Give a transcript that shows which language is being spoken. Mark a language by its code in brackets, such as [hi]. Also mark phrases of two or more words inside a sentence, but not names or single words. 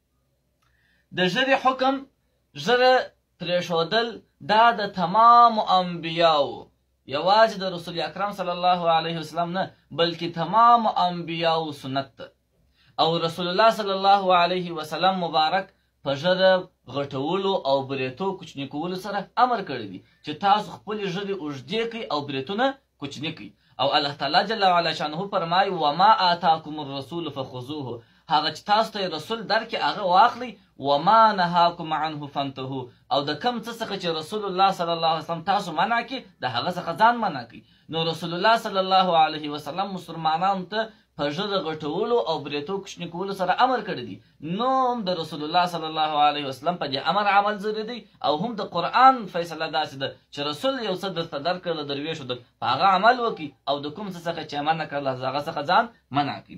[ps] د ژبې حکم ژبه پرېښودل دا د تمامو انبیاو یوازې د رسول اکرم [ar] صلی الله علیه وسلم [ps] نه بلکې تمامو انبیاو سنت ده او رسول الله [ar] صلی الله علیه وسلم [ps] مبارک په ژبه غټولو او بریتو کوچني کولو سره امر کړی دی چې تاسو خپلې ژبې اوږدې کړئ او بریتونه کوچني کړئ او الله تعالی [ar] جل وعلا شانه [ps] فرمایي [ar] وما آتاکم الرسول فخذوه [ps] هغه چې تاسو ته رسول درکړي هغه واخلئ [ar] وما نهاکم عنه فانتهوا [ps] او د کم څه څخه چې رسول الله [ar] صلی الله علیه وسلم [ps] تاسو منع کړي د هغه څخه ځان منع کړئ. نو رسول الله [ar] صلی الله علیه وسلم [ps] مسلمانانو ته په ژبه غټولو او بریتو کوچني کولو سره امر کړی دی. نو هم د رسول الله [ar] صلی الله علیه وسلم [ps] په دې امر عمل ضروري دی او هم د قرآن فیصله داسې ده چې رسول یو څه درته درکړله درویشو په هغه عمل وکړي او د کوم څه څخه چې منع کړله هغه څخه ځان منع کړي.